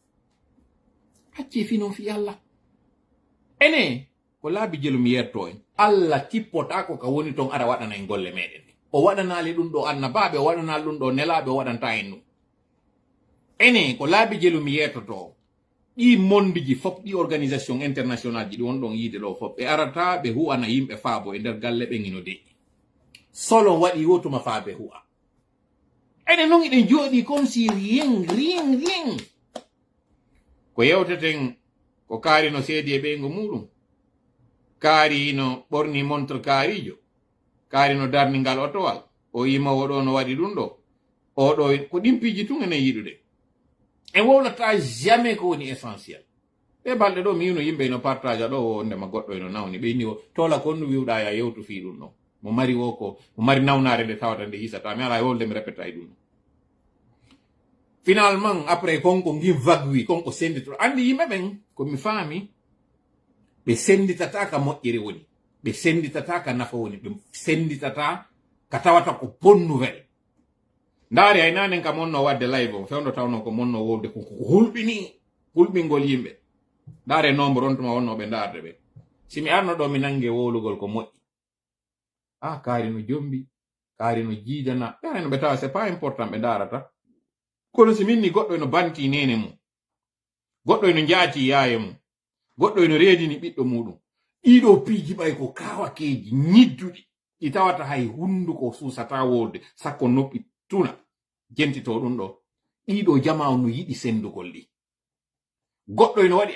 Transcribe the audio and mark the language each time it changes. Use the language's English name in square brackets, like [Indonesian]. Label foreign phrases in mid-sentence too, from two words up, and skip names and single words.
[Fula] acci fi noon fi Allah ene ko laabi jelu mi yerto en Allah tippota ko ka woni toon ara waɗana en golle meɗen o waɗanali ɗum ɗo annabaɓe o waɗanali ɗum ɗo nelaɓe o waɗanta en ɗum ene ko laabi jelu mi yertoto ɗi mondiji fof ɗi [French] organisation international [Fula] ji ɗi won ɗon yiide ɗo fof ɓe arata ɓe huwana yimɓe faabo e nder galle ɓen ino deƴƴi solo waɗi wotuma faaɓe huwa ene noon iɗen jooɗi [French] comme si rien [Fula] ko yewteten ko kaari no seedi e ɓeygo muɗum kaari no ɓorni montre kaarijo kaari no darningal otowal o yimowo ɗo no waɗi ɗum ɗo oɗo ko ɗimpiji tun enen yiɗude en wowlata jamais ko woni essentiel ɓe balɗe ɗo mi yino yimɓe no partage ɗo wondema goɗɗo eno nawni ɓe inni o tola kon no wiwɗa ya yewtu fi ɗum ɗo mo mari wo ko mo mari nawnare nde tawata nde hisata mi ala e wolde mi répéta e ɗum ɗo [French] finalement après [Fula] konko ngim vague konko sendito andi yimɓe ɓen komi faami ɓe senditata ka moƴƴere woni ɓe senditata ka nafa woni ɓe senditata ka tawata ko [French] bonne nouvelle [Fula] ndaari hay nanen ka monno wadde live o fewndo tawno ko monno wolde ko hulɓini hulɓingol yimɓe ndaare nombre on tuma wonnoɓe ndaarde ɓe simi arno ɗo mi nangue wolugol ko moƴƴi kaari no jombi kaari no jiidana ɓe no ɓe tawa [French] c'est pas important [Fula] ɓe ndaarata kono si minni goɗɗo eno banti nene mum goɗɗo eno jaati yaaye mum goɗɗo eno reedini ɓiɗɗo muɗum ɗiɗo piiji ɓay ko kawakeji ñidduɗi ɗi tawata hay hunduko suusata wolde sakko noppi tuna jentito ɗum ɗo ɗiɗo jamaw no yiɗi sendugol ɗi goɗɗo eno waɗi